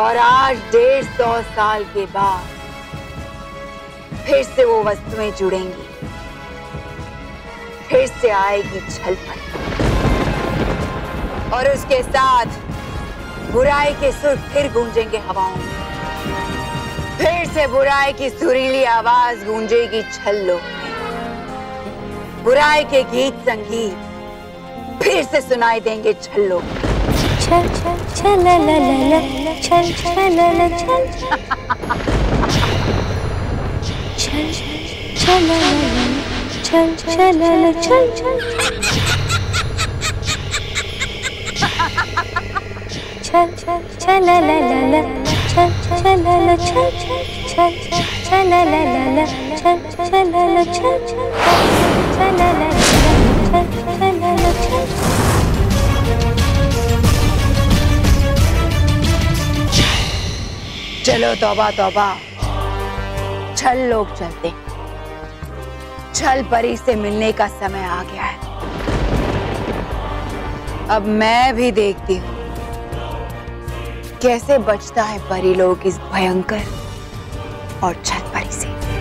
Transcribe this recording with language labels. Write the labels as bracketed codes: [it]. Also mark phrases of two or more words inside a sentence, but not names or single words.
[hi] और आज 150 साल के बाद फिर से वो वस्तुएं जुड़ेंगी, फिर से आएगी छल परी और उसके साथ बुराई के सुर फिर गूंजेंगे हवाओं में। फिर से बुराई की सुरीली आवाज गूंजेगी छल्लों में। बुराई के गीत संगीत फिर से सुनाई देंगे छल्लों में। छल छल छल ला ला ला छल छल ला ला छल छल छल ला ला छल छल ला ला छल छल छल छल छल ला ला ला छल छल ला ला छल छल छल ला ला छल छल ला ला छल छल ला ला छल ला ला छल। चलो तौबा तौबा, छल लोग चलते। छल परी से मिलने का समय आ गया है। अब मैं भी देखती हूँ कैसे बचता है परी लोग इस भयंकर और छल परी से।